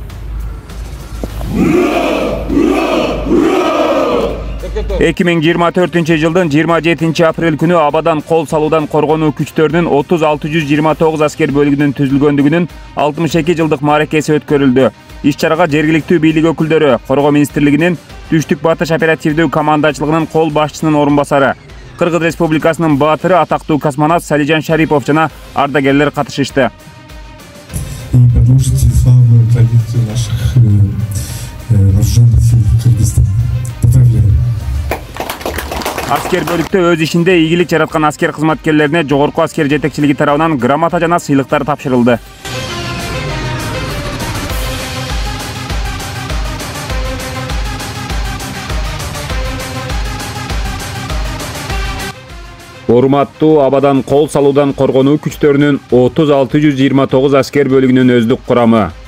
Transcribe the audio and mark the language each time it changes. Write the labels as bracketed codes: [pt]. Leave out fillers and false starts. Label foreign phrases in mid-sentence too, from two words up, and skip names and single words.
[ky] 2024 жылдын 27 апрель күнү абадан кол салуудан коргонуу күчтөрүнүн 30-629 аскер бөлүгүнүн түзүлгөндүгүнүн 62 жылдык мааракеси өткөрүлдү. Иш-чарага жергиликтүү бийлик өкүлдөрү, Коргоо министрлигинин Түштүк Батыш оперативдүү командачылыгынын кол башчысынын орун басары, Кыргыз Республикасынын баатыры атактуу космонавт Салижан Шарипов жана ардагерлер катышышты. [ru] И продолжить славную традицию наших вооруженных сил Кыргызстана. Поздравляю. [ky] Аскер бөлүктө өз ишинде ийгилик жараткан аскер кызматкерлерине жогорку аскер жетекчилиги тарабынан грамота жана сыйлыктар тапшырылды. Урматтуу абадан кол салуудан коргонуу күчтөрүнүн 30-629 аскер бөлүгүнүн өздүк курамы.